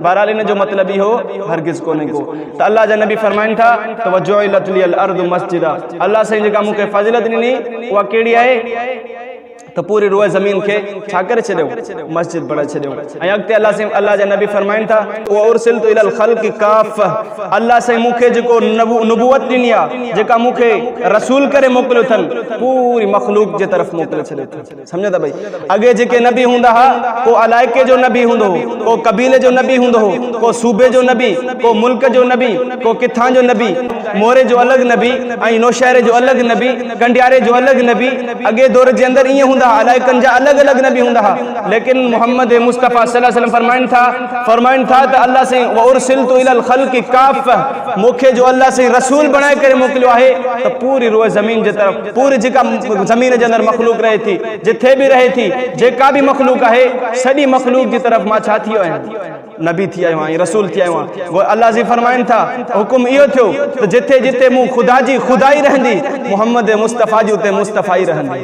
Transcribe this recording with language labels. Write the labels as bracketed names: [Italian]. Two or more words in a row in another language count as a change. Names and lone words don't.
[Sindhi] बहरहाल इन जो मतिलबु इहो हरगिज़ कोन्हे को। त अल्लाह जा नबी फरमाइन था त [Arabic] وجعلت لي الأرض مسجدا, [Sindhi] अल्लाह साईं जेका मूंखे फज़ीलत ॾिनी उहा कहिड़ी आहे त पूरी रोए ज़मीन खे छा करे छॾियो, मस्जिद बणाए छॾियो। ऐं अॻिते अल्लाह जा नबी फरमाइनि था [Arabic] وأرسلت إلى الخلق كافة, [Sindhi] अल्लाह साईं मूंखे जेको नबूवत ॾिनी आहे, जेका मूंखे रसूल करे मोकिलियो अथनि, पूरी मख़लूक जे तरफ़ मोकिले छॾियो अथनि। सम्झो था भई, अॻे जेके नबी हूंदा हुआ, को इलाइक़े जो नबी हूंदो हो, को क़बीले जो नबी हूंदो हो, को सूबे जो नबी, को मुल्क जो नबी, को किथां जो नबी, मोरे जो अलॻि नबी ऐं नौशहरे जो अलॻि नबी, कंडियारे जो अलॻि नबी। अॻे दौर जे अंदरि ईअं इलाइक़नि जा अलॻि अलॻि नबी हूंदा हुआ, लेकिन मोहम्मद मुस्तफ़ा [Arabic] صلى الله عليه وسلم [Sindhi] फरमाइनि था त अल्लाह साईं [Arabic] وأرسلت إلى الخلق كافة, [Sindhi] मूंखे जो अल्लाह साईं रसूल बणाए करे मोकिलियो आहे त पूरी रोए ज़मीन जे तरफ़, पूरी जेका ज़मीन जे अंदरि मख़लूक रहे थी, जिथे बि रहे थी, जेका बि मख़लूक आहे, सॼी मख़लूक जी तरफ़ मां छा थी वियो आहियां, नबी थी आयो आहियां, रसूल थी आयो आहियां। अल्लाह जी फरमाइनि था हुकुम इहो थियो त जिथे जिथे मूं ख़ुदा जी ख़ुदाई रहंदी, मोहम्मद मुस्तफ़ा जी उते मुस्तफ़ाई रहंदी।